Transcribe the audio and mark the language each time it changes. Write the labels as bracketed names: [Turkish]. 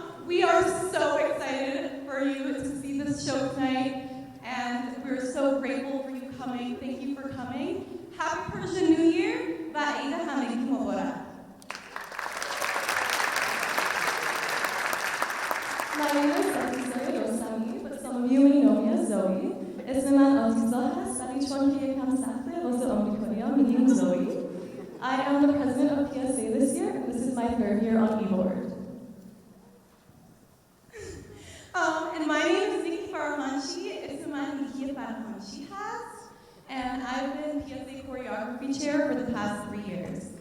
[English] We are so excited for you to see this show tonight, and we're so grateful for you coming. Thank you for coming. Happy Persian New Year [Persian] و عید همگی مبارک. [English] My name is Atisa Rosami, but some of you may know me as Zoe. [Persian] اسم من آتیزا هست ولی چون که یکم سخته واسه آمریکایی‌ها میگیم زوی. [English] I am the president of PSA this year, and this is my third year on e-board. And my name is Nikki Farhanchi. [Persian] اسم من نیکی فرهانچی هست. [English] And I've been PSA choreography chair for the past 3 years.